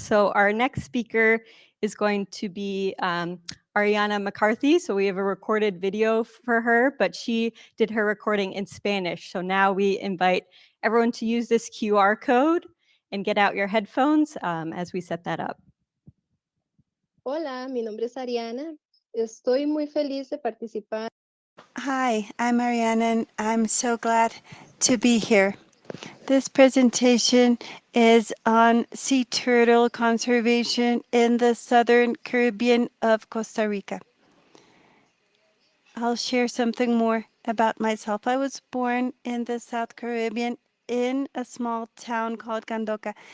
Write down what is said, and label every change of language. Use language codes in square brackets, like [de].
[en] So our next speaker is going to be Ariana McCarthy. So we have a recorded video for her, but she did her recording in Spanish. So now we invite everyone to use this QR code and get out your headphones as we set that up. [es] Hola, mi nombre es Ariana. Estoy muy feliz de participar. [en] Hi, I'm Mariana, and I'm so glad to be here. This presentation is on sea turtle conservation in the southern Caribbean of Costa Rica. I'll share something more about myself. I was born in the South Caribbean in a small town called Gandoca.